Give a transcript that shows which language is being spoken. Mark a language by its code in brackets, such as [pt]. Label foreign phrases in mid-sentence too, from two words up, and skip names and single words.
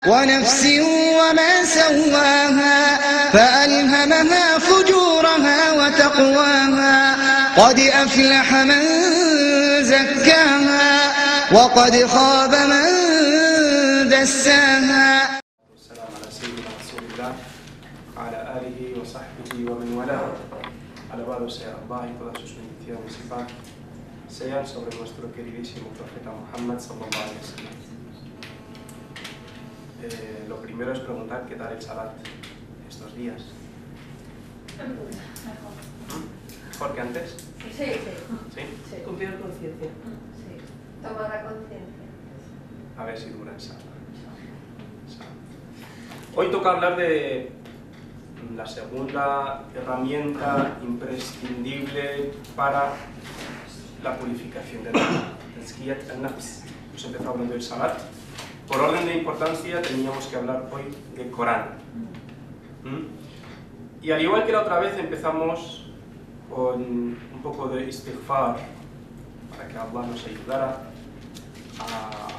[ar] ونفس وما سواها فألهمها فجورها وتقواها قد أفلح من زكاها وقد خاب من دساها. والسلام على سيدنا رسول الله وعلى آله وصحبه ومن والاه. [es] Alabado sea Allah y todas sus bendiciones y paz sean sobre nuestro queridísimo profeta Muhammad [ar] صلى الله عليه وسلم. [es] Lo primero es preguntar qué tal el salat estos días. ¿Mejor que antes? Sí. ¿Sí? Con peor conciencia. Sí. Tomar la conciencia. A ver si dura el salat. Hoy toca hablar de la segunda herramienta imprescindible para la purificación del alma, [ar] تزكية النفس. [es] Hemos empezado hablando del salat. Por orden de importancia teníamos que hablar hoy del Corán. Y al igual que la otra vez empezamos con un poco de istighfar para que Allah nos ayudara a